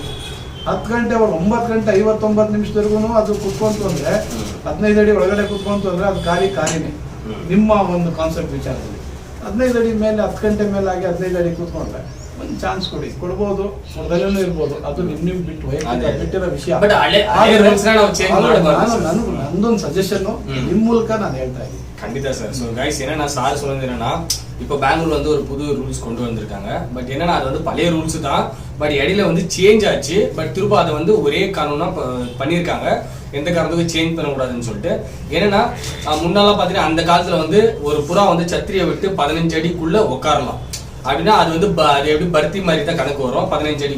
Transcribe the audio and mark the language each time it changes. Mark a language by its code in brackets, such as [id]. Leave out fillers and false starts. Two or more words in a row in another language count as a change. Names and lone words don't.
[kn] 10 ಗಂಟೆವರೆಗೂ 9 ಗಂಟೆ 59 ನಿಮಿಷದವರೆಗೂ ಅದು ಕುತ್ಕೊಂತು ಅಂದರೆ, 15 ಅಡಿ ಒಳಗಡೆ ಕುತ್ಕೊಂತು ಅಂದರೆ ಅದು ಖಾಲಿನೇ. ನಿಮ್ಮ ಒಂದು ಕಾನ್ಸೆಪ್ಟ್ ವಿಚಾರದಲ್ಲಿ 15 ಅಡಿ ಮೇಲೆ 10 ಗಂಟೆ ಮೇಲೆ ಆಗಿ 15 ಅಡಿ ಕೂತ್ಕೊಂಡ್ರೆ ಒಂದು ಚಾನ್ಸ್ ಕೊಡ್ಬೋದು, ಕೊಡದಲ್ಲೂ ಇರ್ಬೋದು. ಅದು ನಿಮ್ ಬಿಟ್ಟು ಬಿಟ್ಟಿರೋ ವಿಷಯ. ನಂದೊಂದು ಸಜೆಷನ್ ನಿಮ್ ಮೂಲಕ ನಾನು ಹೇಳ್ತಾ ಇದ್ದೀನಿ. [ta] கண்டிப்பா சார். [en] so guys [ta] என்னன்னா சார் சொன்னது என்னன்னா, இப்போ பெங்களூர் வந்து ஒரு புது ரூல்ஸ் கொண்டு வந்திருக்காங்க. பட் என்னன்னா அது வந்து பழைய ரூல்ஸ் தான், பட் இடையில வந்து சேஞ்ச் ஆச்சு. பட் திரும்ப அதை வந்து ஒரே காரணம்னா பண்ணியிருக்காங்க, எந்த காரணத்துக்கும் சேஞ்ச் பண்ணக்கூடாதுன்னு சொல்லிட்டு. என்னன்னா முன்னாலாம் பார்த்தீங்கன்னா அந்த காலத்தில் வந்து ஒரு புறா வந்து சத்திரியை விட்டு 15 அடிக்குள்ள உட்காரலாம் அப்படின்னா அது வந்து அது எப்படி பருத்தி மாதிரி தான் கணக்கு வரும் 15 அடி.